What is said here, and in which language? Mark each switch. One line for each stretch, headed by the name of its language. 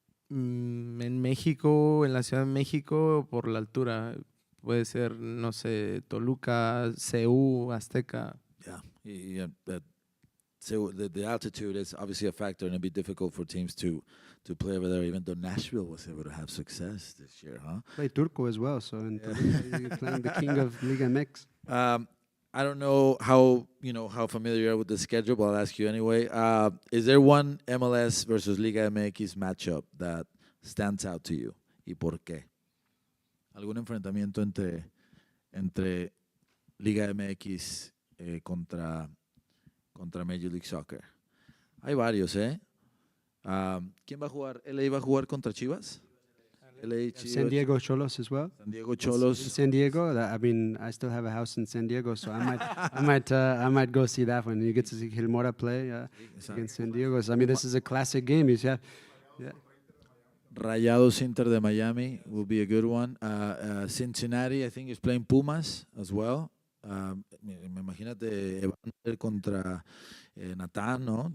Spanish: En México, en la Ciudad de México, por la altura, puede ser, no sé, Toluca, CU, Azteca.
English: Yeah. So the altitude is obviously a factor, and it'd be difficult for teams to play over there. Even though Nashville was able to have success this year, huh? Play Turco as well, so in Toluca, you're playing the king of Liga MX. I don't know how familiar you are with the schedule, but I'll ask you anyway. Is there one MLS versus Liga MX matchup that stands out to you,
Spanish: y por qué? ¿Algún enfrentamiento entre Liga MX contra Major League Soccer? Hay varios, ¿eh? ¿Quién va a jugar? ¿LA va a jugar contra Chivas? LA, Chivas.
English: San Diego Cholos as well. San Diego Cholos. San Diego. I mean, I still have a house in San Diego, so I might go see that one. You get to see Gil Mora play against San Diego. So, I mean, this is a classic game. Yeah. Rayados Inter de Miami will be a good one. Cincinnati, I think, is playing Pumas as well.
Spanish: Imagínate Evento contra Natán, ¿no?